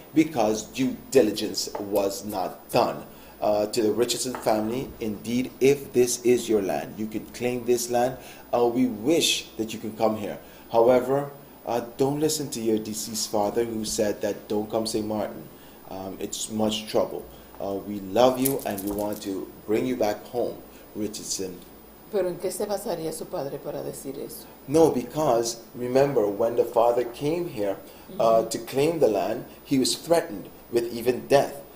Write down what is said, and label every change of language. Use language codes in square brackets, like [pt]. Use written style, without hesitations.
[en] Because due diligence was not done. To the Richardson family, indeed, if this is your land, you can claim this land. We wish that you can come here. However, don't listen to your deceased father who said that don't come St. Martin. It's much trouble. We love you and we want to bring you back home, Richardson. [es] ¿Pero en qué se basaría su padre para decir eso? [en] No, because remember when the father came here to claim the land, he was threatened with even death.